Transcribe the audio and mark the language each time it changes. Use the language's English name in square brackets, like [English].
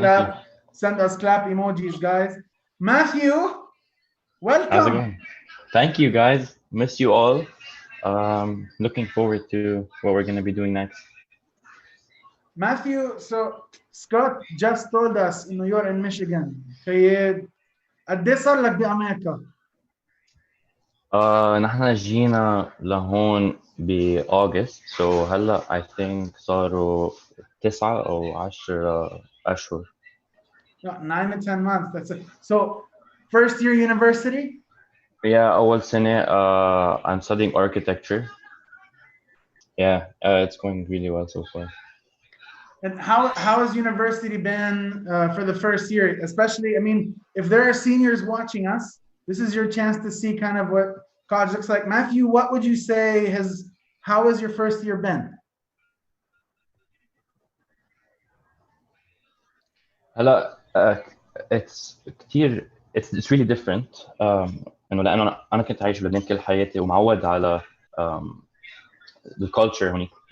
[English] clap. Send us clap emojis, guys. Matthew, How's it welcome. going? Thank you, guys. Miss you all. Looking forward to what we're going to be doing next. Matthew, so Scott just told us in New York and Michigan. [Arabic] خياد قد ايه صار لك بأمريكا؟ نحن جينا لهون بأغسطس so هلا [English] I think [Arabic] صاروا 9 أو 10 أشهر. [English] 9 to 10 months. That's it. So first year university? Yeah, [Arabic] أول سنة [English] I'm studying architecture. Yeah, it's going really well so far. And how has university been for the first year? Especially, I mean, if there are seniors watching us, this is your chance to see kind of what college looks like. Matthew, what would you say how has your first year been? [Arabic] هلا it's كتير [English] it's really different [Arabic] إنه لأنه أنا كنت عايش بلبنان كل حياتي ومعود على [English] the culture [Arabic] هونيك.